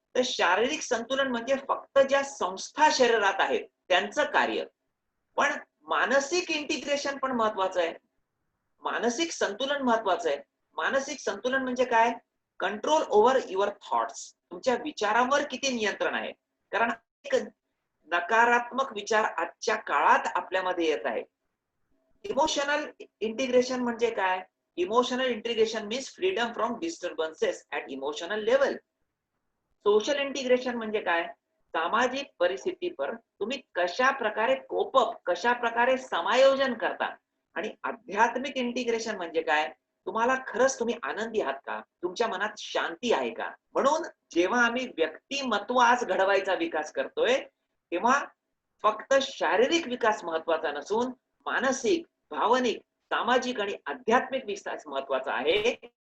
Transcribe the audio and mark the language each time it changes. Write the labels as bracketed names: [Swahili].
[Marathi] तर शारीरिक संतुलन म्हणजे फक्त ज्या संस्था शरीरात आहेत त्यांचं कार्य, पण मानसिक इंटिग्रेशन पण महत्वाचं आहे, मानसिक संतुलन महत्वाचं आहे. मानसिक संतुलन म्हणजे काय? [English] control over your thoughts, [Marathi] तुमच्या विचारांवर किती नियंत्रण आहे. कारण एक नकारात्मक विचार आजच्या काळात आपल्यामध्ये येत आहे. इमोशनल इंटिग्रेशन म्हणजे काय? [English] Emotional integration means freedom from disturbances at emotional level. [Marathi] Social integration म्हणजे काय? सामाजिक परिस्थितीवर तुम्ही कशा प्रकारे कोपअप, कशा प्रकारे समायोजन करता. आणि आध्यात्मिक इंटिग्रेशन म्हणजे काय? तुम्हाला खरंच तुम्ही आनंदी आहात का? तुमच्या मनात शांती आहे का? म्हणून जेव्हा आम्ही व्यक्तिमत्व आज घडवायचा विकास करतोय तेव्हा फक्त शारीरिक विकास महत्वाचा नसून मानसिक, भावनिक, सामाजिक आणि आध्यात्मिक विकास महत्वाचा आहे.